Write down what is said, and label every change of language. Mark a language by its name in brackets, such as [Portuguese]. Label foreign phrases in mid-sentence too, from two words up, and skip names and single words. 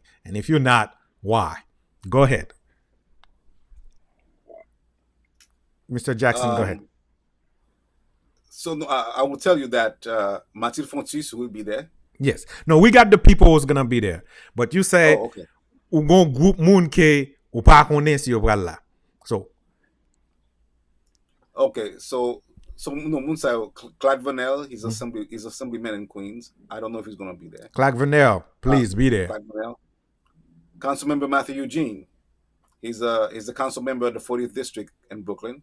[English] And if you're not, why? Go ahead. Mr. Jackson, go ahead. So no, I will tell you that Mathilde Fontis will be there. Yes. No, we got the people who's gonna be there. But you say Oh, okay. [Haitian Creole] ou gon group moun ke ou pa konnen si yo pral la. [English] So, Okay, so no, Munsai, Clyde Vanel, he's assemblyman in Queens. I don't know if he's going to be there. Clark Vernell, please be there. Clyde Vanel, Councilmember Matthew Eugene, he's the council member of the 40th district in Brooklyn.